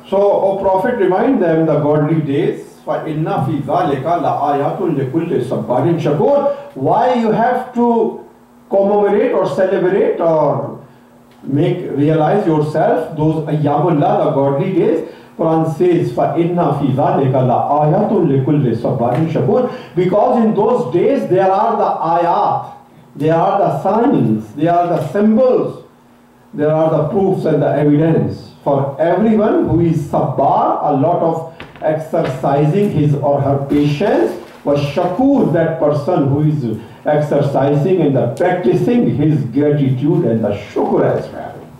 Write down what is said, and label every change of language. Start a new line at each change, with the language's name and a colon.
English: So, O Prophet, remind them the godly days.
Arabic: فَإِنَّ فِي ذَلِكَ لَآيَاتٌ لِكُلِّ صَبَّارٍ شَكُورٍ.
English: Why you have to commemorate or celebrate or realize yourself those Ayyamullah, the godly days, Quran says,
Arabic: فَإِنَّ فِي ذَلِكَ لَآيَةٌ لِكُلِّ صَبَّارٍ شَكُورٍ.
English: Because in those days there are the ayat, there are the signs, there are the symbols, there are the proofs and the evidence for everyone who is sabbar, a lot of exercising his or her patience, was shakur, that person who is exercising and practicing his gratitude and the shukr as well.